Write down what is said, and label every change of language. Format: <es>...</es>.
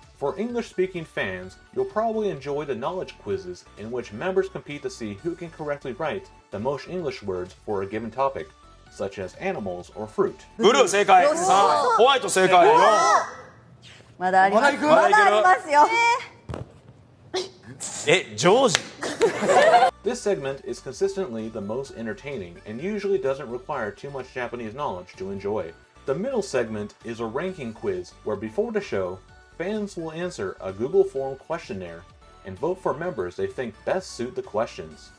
<en>For English-speaking fans, you'll probably enjoy the knowledge quizzes in which members compete to see who can correctly write the most English words for a given topic, such as animals or fruit.</en> <ja>ブルー正解。ホワイト正解。まだあります。まだありますよ。ジョージ。</ja> <en>This segment is consistently the most entertaining and usually doesn't require too much Japanese knowledge to enjoy. The middle segment is a ranking quiz where before the show, fans will answer a Google form questionnaire and vote for members they think best suit the questions.</en>